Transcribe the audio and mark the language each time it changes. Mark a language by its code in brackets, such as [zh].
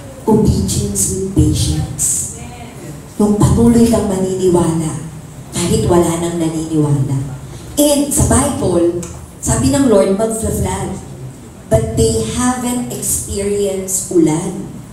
[en] Obedience with patience. [tl] Yung patuloy kang maniniwala, kahit wala nang naniniwala. And sa Bible, sabi ng Lord, mag-flood. [en] But they haven't experienced ulan.